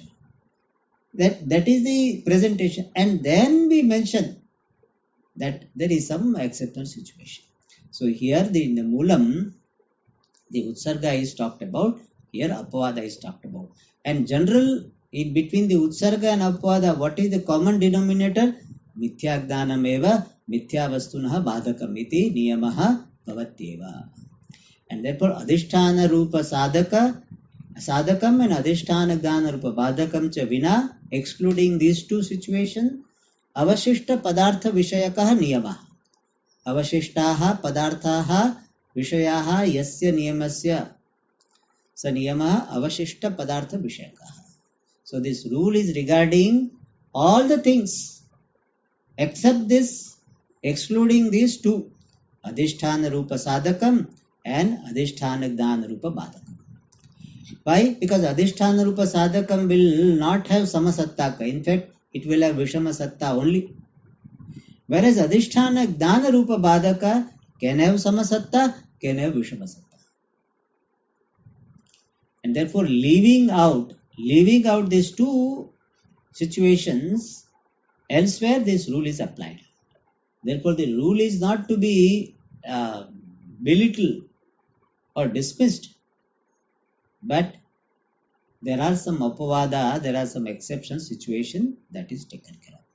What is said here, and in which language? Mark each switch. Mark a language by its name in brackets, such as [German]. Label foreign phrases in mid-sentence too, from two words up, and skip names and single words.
[English] That is the presentation. And then we mention that there is some exceptional situation. So here in the Moolam, the Utsarga is talked about, here Apavada is talked about. And general, in between the Utsarga and Apavada, what is the common denominator? [Sanskrit] मिथ्याज्ञानमेव मिथ्यावस्तुनः बाधकम् इति नियमः भवत्येव. [English] And therefore [Sanskrit] अधिष्ठान रूप साधकम् and अधिष्ठान ज्ञान रूप बाधकं च विना, [English] excluding these two situations, [Sanskrit] अवशिष्ट पदार्थ विषयकः नियमः. अवशिष्टाः पदार्थाः विषयाः यस्य नियमस्य स नियमः अवशिष्ट पदार्थ विषयकः. [English] So this rule is regarding all the things except this, excluding these two, [Sanskrit] अधिष्ठान रूप साधकम् and अधिष्ठान ज्ञान रूप बाधकम्. [English] Why? Because [Sanskrit] अधिष्ठान रूप साधकम् [English] will not have samasattaka. In fact, it will have [Sanskrit] विषम सत्ता [English] only. Whereas [Sanskrit] अधिष्ठान ज्ञान रूप बाधक [English] can have samasatta, can have [Sanskrit] विषम सत्ता. [English] And therefore leaving out these two situations, elsewhere this rule is applied. Therefore the rule is not to be belittled or dismissed, but there are some apavada, there are some exception situation that is taken care of.